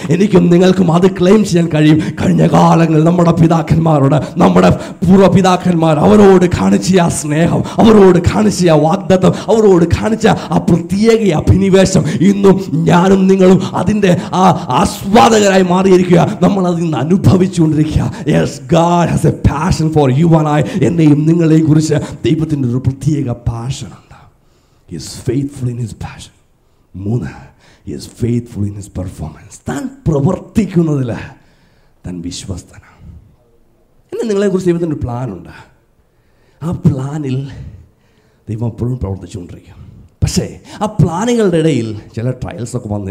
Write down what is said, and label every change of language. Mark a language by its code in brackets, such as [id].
[ml] എനിക്കും നിങ്ങൾക്കും അത് ക്ലെയിം ചെയ്യാൻ കഴിയും. കഴിഞ്ഞ കാലങ്ങളിൽ നമ്മുടെ പിതാക്കന്മാരോട്, നമ്മുടെ പൂർവ്വപിതാക്കന്മാർ അവരോട് കാണിച്ച ആ സ്നേഹം, അവരോട് കാണിച്ച ആ വാഗ്ദത്തം, അവരോട് കാണിച്ച ആ പ്രത്യേക അഭിനിവേശം ഇന്നും ഞാനും നിങ്ങളും അതിൻ്റെ ആ ആസ്വാദകരായി മാറിയിരിക്കുക. നമ്മൾ അതിൽ നിന്ന് അനുഭവിച്ചുകൊണ്ടിരിക്കുക. [en] Yes, God has a passion for you and I. [ml] എന്നെയും നിങ്ങളെയും കുറിച്ച് ദൈവത്തിൻ്റെ ഒരു പ്രത്യേക പാഷനുണ്ട്. [en] He is faithful in his passion. 3, he is faithful in his performance. [ml] താൻ പ്രവർത്തിക്കുന്നതിൽ താൻ വിശ്വസ്തനാണ്. എന്നെ നിങ്ങളെക്കുറിച്ച് ദൈവത്തിൻ്റെ ഒരു പ്ലാനുണ്ട്. ആ പ്ലാനിൽ ദൈവം എപ്പോഴും പ്രവർത്തിച്ചുകൊണ്ടിരിക്കും. പക്ഷേ ആ പ്ലാനുകളുടെ ഇടയിൽ ചില ട്രയൽസൊക്കെ വന്നു.